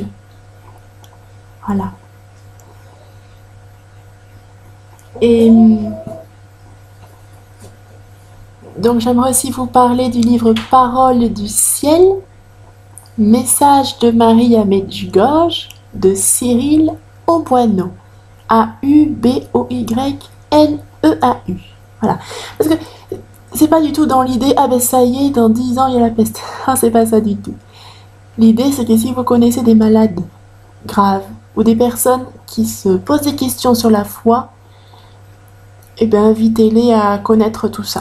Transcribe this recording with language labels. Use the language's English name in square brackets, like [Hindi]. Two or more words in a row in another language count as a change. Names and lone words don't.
[French] Voilà. Et donc j'aimerais aussi vous parler du livre Paroles du ciel, Message de Marie à Medjugorje, de Cyril Auboineau. A-U-B-O-Y-N-E-A-U. Voilà. Parce que c'est pas du tout dans l'idée, ah ben ça y est, dans 10 ans il y a la peste. Ah, c'est pas ça du tout. L'idée c'est que si vous connaissez des malades graves ou des personnes qui se posent des questions sur la foi, eh bien invitez-les à connaître tout ça.